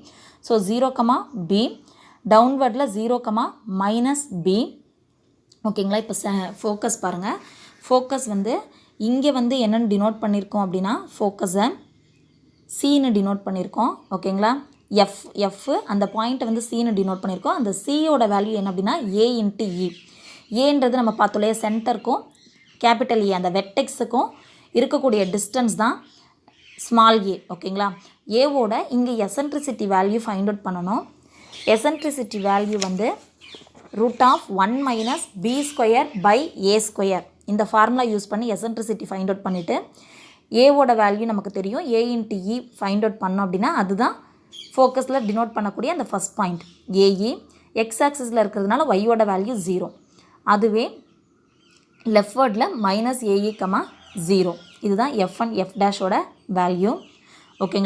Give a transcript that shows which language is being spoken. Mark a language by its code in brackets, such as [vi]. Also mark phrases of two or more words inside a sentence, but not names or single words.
[ta] ஸோ 0, பி. டவுன்வர்டில் 0, -b. ஓகேங்களா. இப்போ ஃபோக்கஸ் பாருங்கள். ஃபோக்கஸ் வந்து இங்கே வந்து என்னென்னு டினோட் பண்ணியிருக்கோம் அப்படின்னா ஃபோக்கஸை சின்னு டினோட் பண்ணியிருக்கோம். ஓகேங்களா. எஃப் அந்த பாயிண்ட்டை வந்து சின்னு டினோட் பண்ணியிருக்கோம். அந்த சியோட வேல்யூ என்ன அப்படின்னா a × e. ஏன்றது நம்ம பார்த்தோம் சென்டருக்கும் [en] capital A [ta] அந்த வெட்டெக்ஸுக்கும் இருக்கக்கூடிய டிஸ்டன்ஸ் தான் [en] small a. [ta] ஓகேங்களா. ஏவோட இங்கே [en] eccentricity value find out [ta] பண்ணணும். [en] eccentricity value [ta] வந்து √1 - b²/a². இந்த [en] formula use [ta] பண்ணி [en] eccentricity find out [ta] பண்ணிவிட்டு ஏவோட வேல்யூ நமக்கு தெரியும். a × e [en] find out [ta] பண்ணோம் அப்படின்னா அதுதான் [en] focus denote [ta] பண்ணக்கூடிய அந்த [en] first point [ta] ஏஇ. [en] x axis [ta] இருக்கிறதுனால ஒய்யோட வேல்யூ 0. அதுவே லெஃப்ட்வேர்டில் -ae, 0. இதுதான் f1 f' வேல்யூ. ஓகேங்களா.